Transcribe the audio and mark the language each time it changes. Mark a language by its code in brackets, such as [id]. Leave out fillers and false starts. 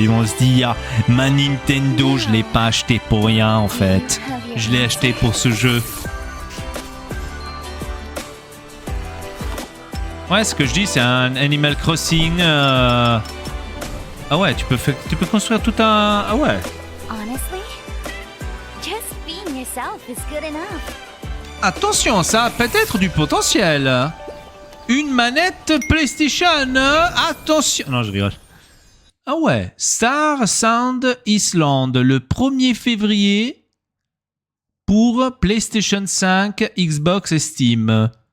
[fr] Ils vont se dire « Ma Nintendo, je l'ai pas acheté pour rien, en fait. Je l'ai acheté pour ce jeu. » Ouais, ce que je dis, c'est un Animal Crossing. Ah ouais, tu peux construire tout un. Ah ouais. [en] Honestly, just being yourself is good enough. [fr] Attention, ça a peut-être du potentiel. Une manette PlayStation. Attention. Non, je rigole. Ah ouais, Star Sound Island, le 1er février pour PlayStation 5, Xbox et Steam.